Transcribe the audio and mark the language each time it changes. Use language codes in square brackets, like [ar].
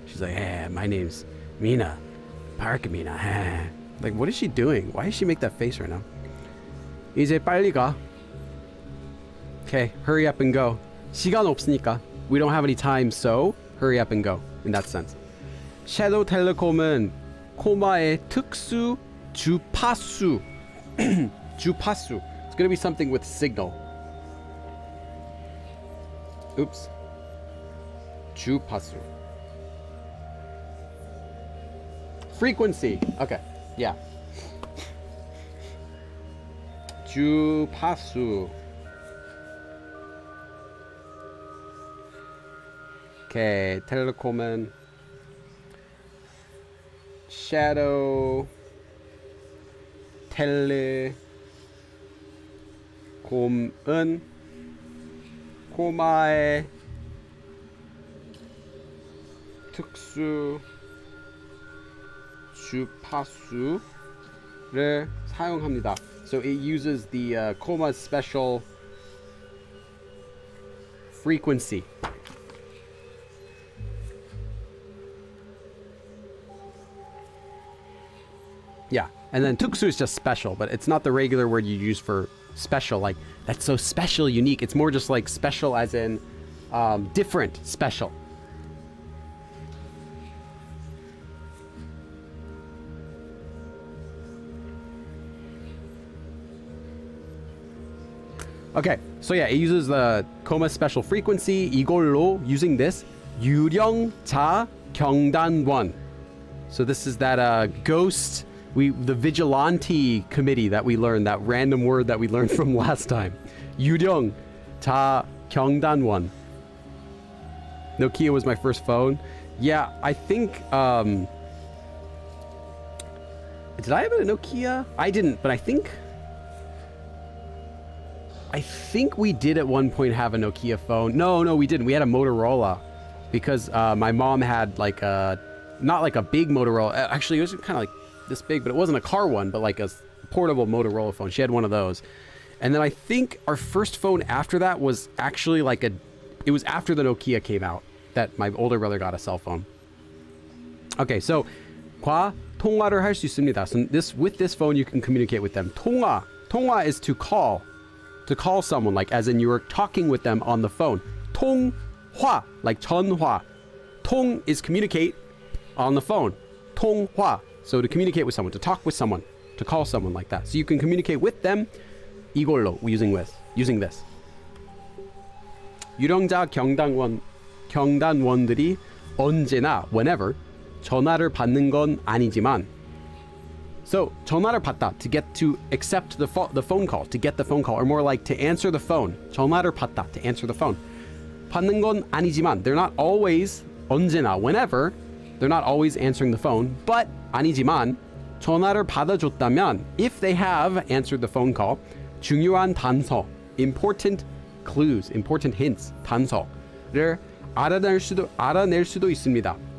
[en] She's like, hey, my name's Mina. Park Mina. Hey. Like, what is she doing? Why does she make that face right now? [ko] 이제 빨리 가. [en] Okay, hurry up and go. [ko] 시간 없으니까. [en] We don't have any time, so hurry up and go. In that sense. [ko] 섀도우 텔레콤은 코마의 특수 주파수. 주파수. [en] It's gonna be something with signal. [ko] Oops. 주파수. [en] Frequency. Okay. Yeah. [ko] 주파수. Okay. 텔레콤은 shadow 텔레콤은 코마의 특수 주파수를 사용합니다. [en] So it uses the Coma's special frequency. Yeah, and then 특수 is just special, but it's not the regular word you use for special, like that's so special, unique. It's more just like special as in different, special. Okay, so yeah, it uses the Coma special frequency. [ko] 이걸로, [en] using this, [ko] 유령자 경단원. [en] So this is that ghost, the vigilante committee that we learned, that random word that we learned from last time. [ko] 유령자 경단원. [en] Nokia was my first phone. Yeah, I think, did I have a Nokia? I didn't, but I think we did at one point have a Nokia phone. No, we didn't. We had a Motorola because my mom had like not like a big Motorola. Actually, it was kind of like this big, but it wasn't a car one, but like a portable Motorola phone. She had one of those. And then I think our first phone after that was actually like it was after the Nokia came out that my older brother got a cell phone. Okay, so [ko] 과 통화를 할 수 있습니다. [en] So with this phone you can communicate with them. 통화 is to call someone, like as in you were talking with them on the phone. 통화, like 전화. 통 is communicate on the phone. 통화, so to communicate with someone, to talk with someone, to call someone, like that. So you can communicate with them 이걸로, using this. [ko] 유령자 경단원들이 언제나, [en] whenever, [ko] 전화를 받는 건 아니지만. [en] So, [ko] 전화를 받다, [en] to accept the phone call, to get the phone call, or more like to answer the phone. [ko] 전화를 받다, [en] to answer the phone. [ko] 받는 건 아니지만, [en] they're not always, 언제나, whenever, they're not always answering the phone, but [ko] 아니지만, 전화를 받아줬다면, [en] if they have answered the phone call, [ko] 중요한 단서, [en] important clues, important hints, [ko] 단서를 알아낼 수도 있습니다.